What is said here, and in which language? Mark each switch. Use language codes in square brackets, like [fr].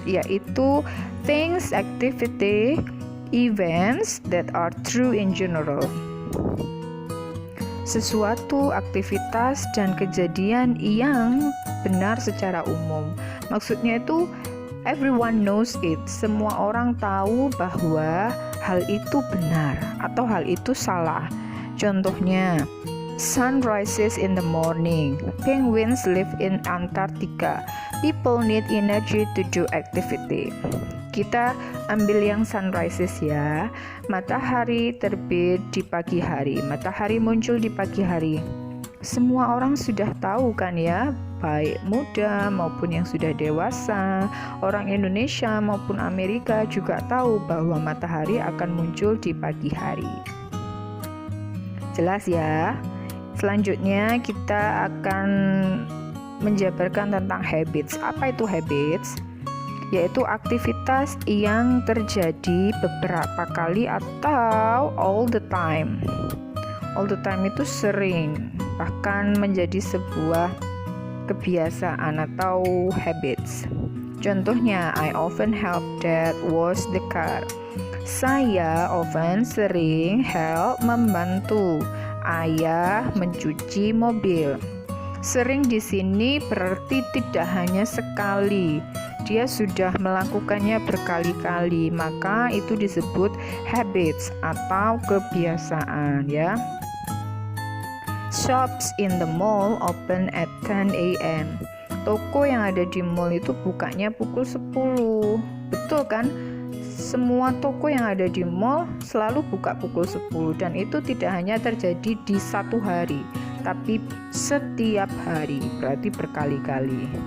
[en] Yaitu things, activity, events that are true in general. [id] Sesuatu, aktivitas, dan kejadian yang benar secara umum. Maksudnya itu [en] everyone knows it. [id] Semua orang tahu bahwa hal itu benar atau hal itu salah. [en] Contohnya, sun rises in the morning. Penguins live in Antarctica. People need energy to do activity. [id] Kita ambil yang sunrises ya. Matahari terbit di pagi hari. Matahari muncul di pagi hari. Semua orang sudah tahu kan ya, baik muda maupun yang sudah dewasa, orang Indonesia maupun Amerika juga tahu bahwa matahari akan muncul di pagi hari. Jelas ya? Selanjutnya kita akan menjabarkan tentang habits. Apa itu habits? Yaitu aktivitas yang terjadi beberapa kali atau [en] all the time. All the time [id] itu sering, bahkan menjadi sebuah kebiasaan atau habits. [en] Contohnya, I often help dad wash the car. [id] Saya often sering help membantu ayah mencuci mobil. Sering di sini berarti tidak hanya sekali. Dia sudah melakukannya berkali-kali, maka itu disebut habits atau kebiasaan ya. [en] Shops in the mall open at 10 a.m. [id] Toko yang ada di mall itu bukanya pukul 10. Betul kan? Semua toko yang ada di mall selalu buka pukul 10 dan itu tidak hanya terjadi di satu hari, tapi setiap hari, berarti berkali-kali.